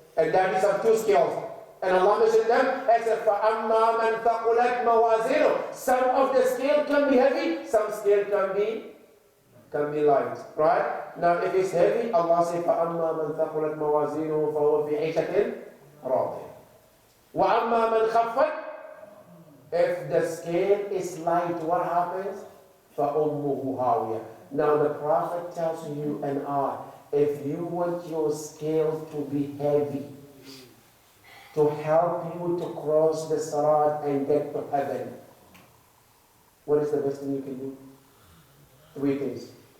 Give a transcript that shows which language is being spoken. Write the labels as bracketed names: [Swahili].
[English] And that is of two scales. And Allah mentioned them as if [Arabic] فَأَمَّا مَنْ ثَقُلَتْ مَوَازِينُهُ. [English] Some of the scale can be heavy, some scale can be light. Right? Now, if it's heavy, Allah says [Arabic] فَأَمَّا مَنْ ثَقُلَتْ مَوَازِينُهُ فَهُوَ فِي عِيشَةٍ رَاضِيَةٍ وَأَمَّا مَنْ خَفَّتْ. [English] If the scale is light, what happens? [Arabic] فَأُمُّهُ هَاوِيَةٌ. [English] Now the Prophet tells you and I, if you want your scale to be heavy, to help you to cross the Sirat and get to heaven, what is the best thing you can do? 3 things.